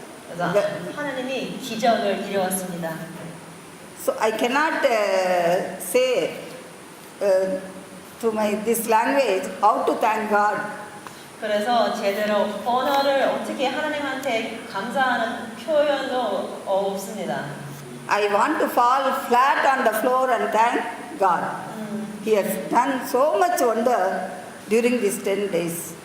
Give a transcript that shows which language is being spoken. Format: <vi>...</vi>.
<ko>그래서 하나님이 기적을 이루었습니다.</ko> <en>So I cannot say through this language how to thank God.</en> <ko>그래서 제대로 언어를 어떻게 하나님한테 감사하는 표현도 없습니다.</ko> <en>I want to fall flat on the floor and thank God. He has done so much wonder during these 10 days.</en>